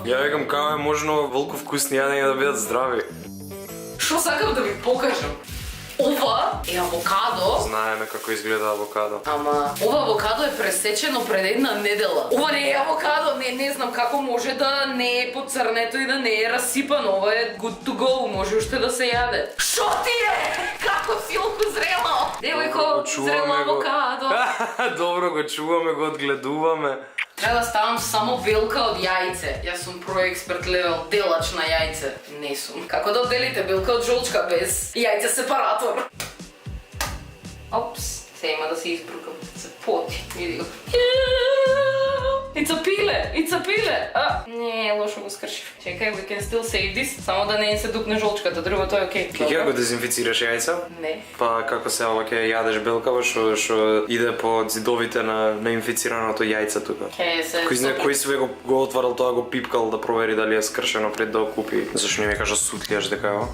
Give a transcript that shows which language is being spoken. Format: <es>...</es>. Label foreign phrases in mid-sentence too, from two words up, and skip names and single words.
<mk>Ја викам како е можно волку вкусни јадења да бидат здрави. Што сакав да ви покажам? Ова е авокадо. Знаеме како изгледа авокадо. Ама, ова авокадо е пресечено пред една недела. Ова не е авокадо, не знам како може да не е поцрнето и да не е расипано. Ова е</mk> <en>good to go,</en> <mk>може уште да се јаде. Шо ти е? Како силку зрело? Девојко, зрело авокадо. Добро го чуваме, го одгледуваме. Треба да ставам само белка од јајце. Јас сум</mk> <en>pro-expert level</en> <mk>делач на јајце. Не сум. Како да одделите белка од жолчка без јајце сепаратор? Опс, се има да се избрукам. Се поти, види го.</mk> <en>It's a pile!</en> <mk>Не, лошо го скршив. Чекај,</mk> <en>we can still save this.</en> <mk>Само да не се дупне жолчката, другото е окей. Ќе го дезинфицираш јајца? Не. Па како се ова ќе јадеш белкава што иде по зидовите на инфицираното јајце тука. Кој све го отварал тоа, го пипкал да провери дали е скршено пред да го купи. Зашто не ми кажа сутлијаш дека е ова?</mk>